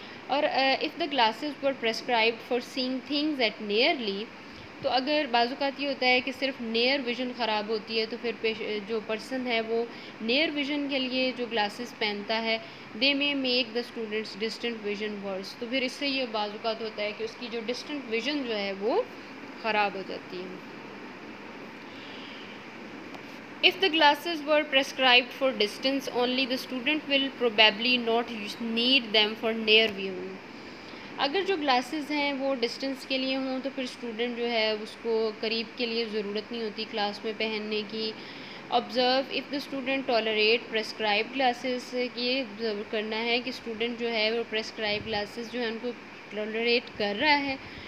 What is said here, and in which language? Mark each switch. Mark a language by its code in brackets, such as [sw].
[hi] और [en] if the glasses were prescribed for seeing things at nearly, [hi] तो अगर बाज़ात ये होता है कि सिर्फ नियर विज़न ख़राब होती है तो फिर जो पर्सन है वो नियर विज़न के लिए जो ग्लासेस पहनता है, [en] they may make the students distant vision worse, [hi] तो फिर इससे ये बाज़ात होता है कि उसकी जो डिस्टेंट विज़न जो है वो ख़राब हो जाती है। [en] If the glasses were prescribed for distance only, the student will probably not need them for near viewing. [hi] अगर जो ग्लासेस हैं वो डिस्टेंस के लिए हों तो फिर स्टूडेंट जो है उसको करीब के लिए ज़रूरत नहीं होती क्लास में पहनने की। [en] observe if the student tolerate prescribe glasses, [hi] ये ऑब्ज़र्व करना है कि स्टूडेंट जो है वो प्रेस्क्राइब ग्लासेस जो है उनको टॉलरेट कर रहा है।